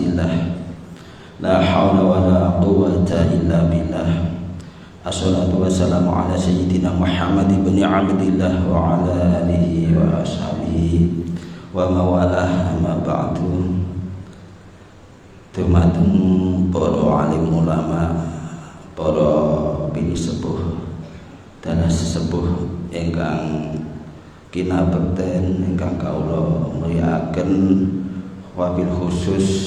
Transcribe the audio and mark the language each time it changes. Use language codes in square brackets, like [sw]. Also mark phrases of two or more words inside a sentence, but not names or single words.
[ar] لا حول ولا قوة إلا بالله. الصلاة والسلام على سيدنا محمد بن عبد الله وعلى آله وأصحابه وموالاه أما بعد. [jv] Dumateng para alim ulama, para bini sepuh dan sesepuh ingkang kinabekten ingkang kawula mulyakaken, [ar] وبالخصوص